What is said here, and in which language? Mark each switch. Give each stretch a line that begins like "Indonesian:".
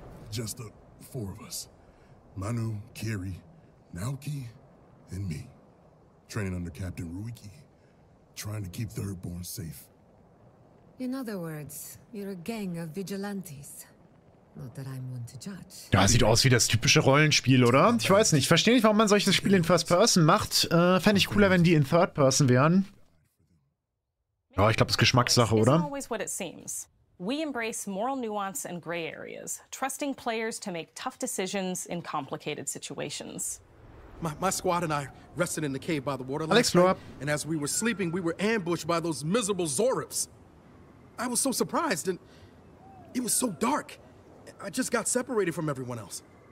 English: Just the four of us. Manu, Kiri, Naoki, and me. Training under Captain Ruiki. trying to keep Thirdborn safe. In other words, you're a gang of vigilantes. Not that I'm one to judge.
German: Ja, sieht aus wie das typische Rollenspiel, oder? Ich weiß nicht. Ich verstehe nicht, warum man solche Spiele in First Person macht. Fände ich cooler, wenn die in Third Person wären. Ja, ich glaube, das ist Geschmackssache, oder?
English: We embrace moral nuance and gray areas, trusting players to make tough decisions in complicated situations. My squad and I rested in the cave by the water Alex, last night, and as we were sleeping, we were ambushed by those miserable Zorips. I was so surprised, and it was so dark. I just got separated from everyone else.